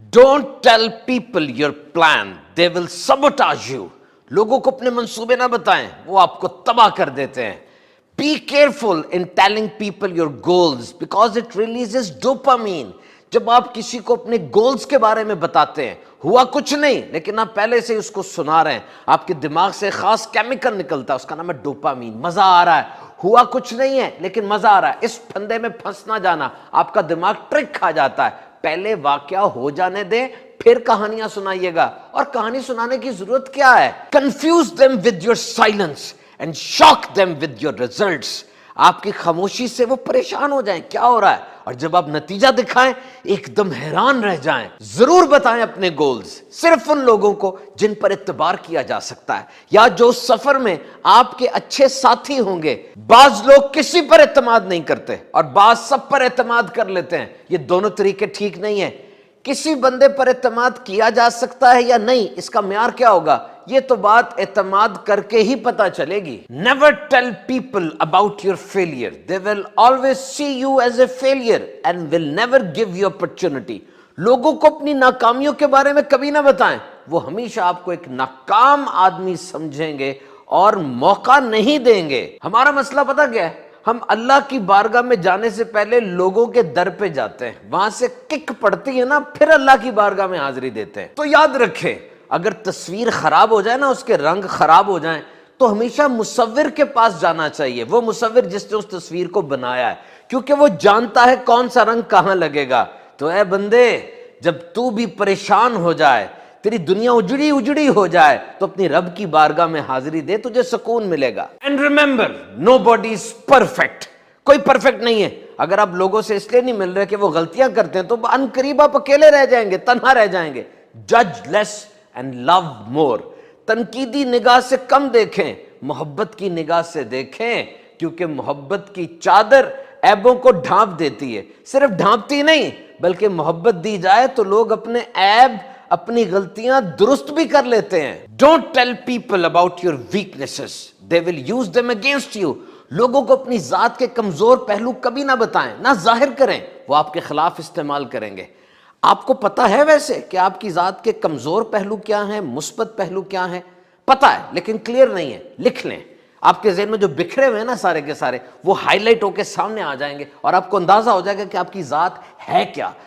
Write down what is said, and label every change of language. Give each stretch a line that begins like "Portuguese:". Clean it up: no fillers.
English: Don't tell people your plan. They will sabotage you.
Urdu: لوگوں کو اپنے منصوبے نہ بتائیں، وہ آپ کو تباہ کر دیتے ہیں.
English: Be careful in telling people your goals because it releases dopamine.
Urdu: جب آپ کسی کو اپنے گولز کے بارے میں بتاتے ہیں، ہوا کچھ نہیں لیکن آپ پہلے سے اس کو سنا رہے ہیں، آپ کے دماغ سے خاص کیمیکل نکلتا ہے، اس کا نام ہے ڈوپامین. مزہ آ رہا ہے، ہوا کچھ نہیں ہے لیکن مزہ آ رہا ہے. اس پھندے میں پھنس نہ جانا، آپ کا دماغ ٹرک کھا جاتا ہے. پہلے واقعہ ہو جانے دیں، پھر کہانیاں سنائیے گا. اور کہانی سنانے کی ضرورت کیا ہے؟
English: Confuse them with your silence and shock them with your results.
Urdu: آپ کی خاموشی سے وہ پریشان ہو جائیں کیا ہو رہا ہے، اور جب آپ نتیجہ دکھائیں ایک دم حیران رہ جائیں. ضرور بتائیں اپنے گولز صرف ان لوگوں کو جن پر اعتبار کیا جا سکتا ہے، یا جو سفر میں آپ کے اچھے ساتھی ہوں گے. بعض لوگ کسی پر اعتماد نہیں کرتے اور بعض سب پر اعتماد کر لیتے ہیں. یہ دونوں طریقے ٹھیک نہیں ہیں. کسی بندے پر اعتماد کیا جا سکتا ہے یا نہیں، اس کا معیار کیا ہوگا؟ یہ تو بات اعتماد کر کے ہی پتہ چلے گی.
English: Never tell people about your failure. They will always see you as a failure and will never give you opportunity.
Urdu: لوگوں کو اپنی ناکامیوں کے بارے میں کبھی نہ بتائیں، وہ ہمیشہ آپ کو ایک ناکام آدمی سمجھیں گے اور موقع نہیں دیں گے. ہمارا مسئلہ پتہ کیا ہے؟ ہم اللہ کی بارگاہ میں جانے سے پہلے لوگوں کے در پہ جاتے ہیں، وہاں سے کک پڑتی ہے نا، پھر اللہ کی بارگاہ میں حاضری دیتے ہیں. تو یاد رکھیں، اگر تصویر خراب ہو جائے نا، اس کے رنگ خراب ہو جائیں، تو ہمیشہ مصور کے پاس جانا چاہیے. وہ مصور جس نے اس تصویر کو بنایا ہے، کیونکہ وہ جانتا ہے کون سا رنگ کہاں لگے گا. تو اے بندے، جب تو بھی پریشان ہو جائے، تیری دنیا اجڑی اجڑی ہو جائے، تو اپنی رب کی بارگاہ میں حاضری دے، تجھے سکون ملے گا.
English: And remember, nobody is perfect.
Urdu: کوئی پرفیکٹ نہیں ہے. اگر آپ لوگوں سے اس لیے نہیں مل رہے کہ وہ غلطیاں کرتے ہیں، تو ان قریب آپ اکیلے رہ جائیں گے، تنہا رہ جائیں گے.
English: جج less and love more.
Urdu: تنقیدی نگاہ سے کم دیکھیں، محبت کی نگاہ سے دیکھیں، کیونکہ محبت کی چادر عیبوں کو ڈھانپ دیتی ہے. صرف ڈھانپتی نہیں بلکہ محبت دی جائے تو لوگ اپنے عیب، اپنی غلطیاں درست بھی کر لیتے ہیں.
English: Don't tell people about your weaknesses. They will use them against you.
Urdu: لوگوں کو اپنی ذات کے کمزور پہلو کبھی نہ بتائیں، نہ ظاہر کریں، وہ آپ کے خلاف استعمال کریں گے. آپ کو پتہ ہے ویسے کہ آپ کی ذات کے کمزور پہلو کیا ہیں، مثبت پہلو کیا ہیں؟ پتہ ہے لیکن کلیئر نہیں ہے. لکھ لیں. آپ کے ذہن میں جو بکھرے ہوئے ہیں نا سارے کے سارے، وہ ہائی لائٹ ہو کے سامنے آ جائیں گے اور آپ کو اندازہ ہو جائے گا کہ آپ کی ذات ہے کیا.